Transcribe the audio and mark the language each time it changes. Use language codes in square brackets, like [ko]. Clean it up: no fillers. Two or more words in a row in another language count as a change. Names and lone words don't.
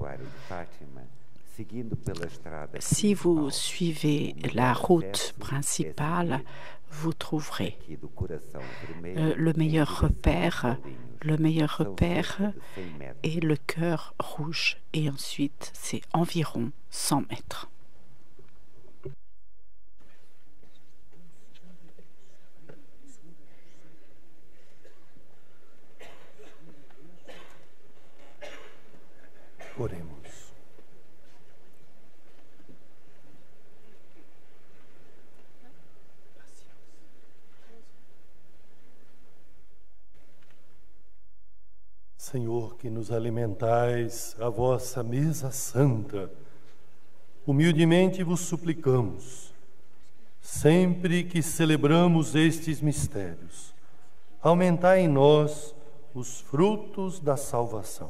[fr] Si vous suivez la route principale, vous trouverez le meilleur repère est le cœur rouge. Et ensuite, c'est environ 100 mètres. [pt] Oremos. Senhor, que nos alimentais a vossa mesa santa, humildemente vos suplicamos, sempre que celebramos estes mistérios, aumentai em nós os frutos da salvação.